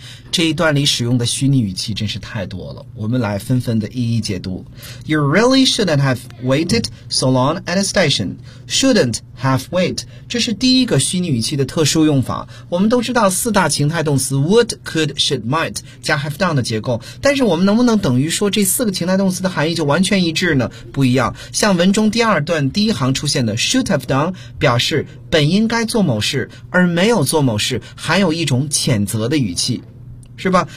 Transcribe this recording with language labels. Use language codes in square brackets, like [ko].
[zh] 这一段里使用的虚拟语气真是太多了，我们来纷纷的一一解读。 [en] You really shouldn't have waited so long at a station. Shouldn't have wait. [zh] 这是第一个虚拟语气的特殊用法。我们都知道四大情态动词 would, could, should, might 加 have done 的结构，但是我们能不能等于说这四个情态动词的含义就完全一致呢？不一样。像文中第二段第一行出现的 should have done 表示本应该做某事而没有做某事，含有一种谴责的语气，是吧？